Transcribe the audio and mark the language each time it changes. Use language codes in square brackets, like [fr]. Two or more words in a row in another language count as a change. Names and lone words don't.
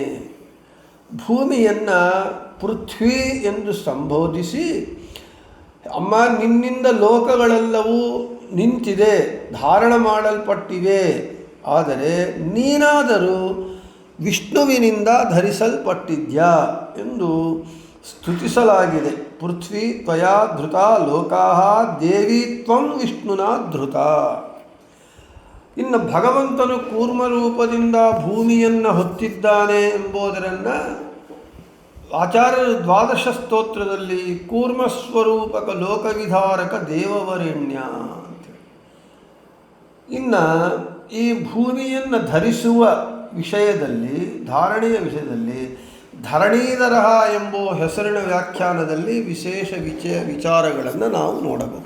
[kn] ಭೂಮಿಯನ್ನು ಪೃಥ್ವಿ ಎಂದು ಸಂಬೋಧಿಸಿ, ಅಮ್ಮ ನಿನ್ನಿಂದ ಲೋಕಗಳೆಲ್ಲವೂ ನಿಂತಿದೆ, ಧಾರಣ ಮಾಡಲ್ಪಟ್ಟಿವೆ. ಆದರೆ ನೀನಾದರೂ ವಿಷ್ಣುವಿನಿಂದ ಧರಿಸಲ್ಪಟ್ಟಿದ್ಯಾ ಎಂದು ಸ್ತುತಿಸಲಾಗಿದೆ. [sa] ಪೃಥ್ವಿ ತ್ವಯಾ ಧೃತ ಲೋಕಾಃ ದೇವಿ ತ್ವಂ ವಿಷ್ಣುನಾ ಧೃತ. [kn] ಇನ್ನು ಭಗವಂತನು ಕೂರ್ಮರೂಪದಿಂದ ಭೂಮಿಯನ್ನು ಹೊತ್ತಿದ್ದಾನೆ ಎಂಬುದನ್ನು ಆಚಾರ್ಯರು ದ್ವಾದಶ ಸ್ತೋತ್ರದಲ್ಲಿ [sa] ಕೂರ್ಮಸ್ವರೂಪಕ ಲೋಕವಿಧಾರಕ ದೇವವರೆಣ್ಯ [kn] ಅಂತೇಳಿ. ಇನ್ನು ಈ ಭೂಮಿಯನ್ನು ಧರಿಸುವ ಧಾರಣೆಯ ವಿಷಯದಲ್ಲಿ ಧರಣೀಧರ ಎಂಬ ಹೆಸರಿನ ವ್ಯಾಖ್ಯಾನದಲ್ಲಿ ವಿಶೇಷ ವಿಚಾರಗಳನ್ನು ನಾವು ನೋಡಬಹುದು.